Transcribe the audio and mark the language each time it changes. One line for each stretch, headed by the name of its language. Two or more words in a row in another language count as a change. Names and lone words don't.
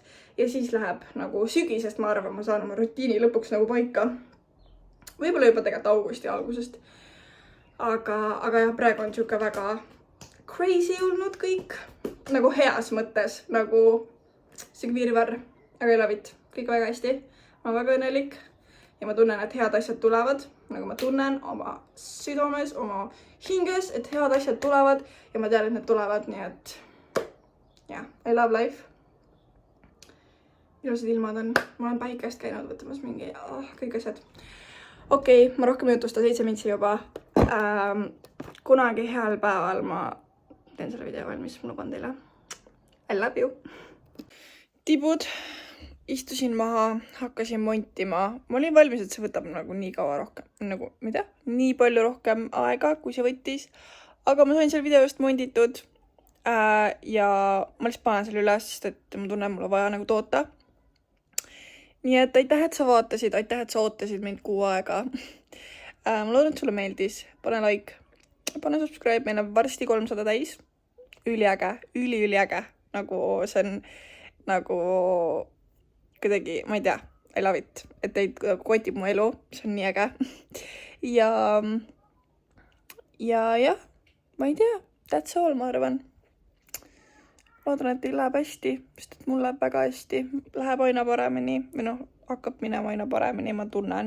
Estonian: Ja siis läheb nagu sügisest, ma arvan, ma saan oma rutiini lõpuks nagu paika. Võib-olla juba tegelikult augusti algusest. Aga jah, praegu on siuke väga crazy olnud kõik. Nagu heas mõttes, nagu see virvarr, aga ei
English: love it.
Estonian: Kõik väga hästi. Ma olen väga õnnelik ja ma tunnen, et head asjad tulevad. Nagu ma tunnen oma südames, oma hinges, et head asjad tulevad ja ma tean, et need tulevad, nii et jah,
English: I love life.
Estonian: Ilusad ilmad on. Ma olen päikest käinud võtamas mingi kõik asjad. Okei, ma rohkem ei jutusta 7 mintsi juba. Kunagi heal päeval ma teen selle video valmis, ma luban teile.
English: I love you.
Estonian: Tibud, istusin maha, hakkasin montima. Ma olin valmis, et see võtab nagu nii kaua rohkem. Nagu, mida? Nii palju rohkem aega, kui see võttis. Aga ma sain selle video just monditud. Ja ma lihtsalt panen selle üles, sest et ma tunnen, mulle vaja nagu toota. Nii et aitäh, et sa vaatasid. Aitäh, et sa ootasid mind kuu aega. Ma loodan, et sulle meeldis. Pane like. Pane subscribe, meil on varsti 300 täis. Üliäge, üliäge. Nagu see on nagu kuidagi, ma ei tea,
English: I love it.
Estonian: Et teid kotib mu elu, see on nii äge. Ja jah, ma ei tea,
English: that's all,
Estonian: ma arvan. Loodan, et teil läheb hästi, sest et mul läheb väga hästi. Läheb aina paremini, või noh, hakkab minema aina paremini, ma tunnen.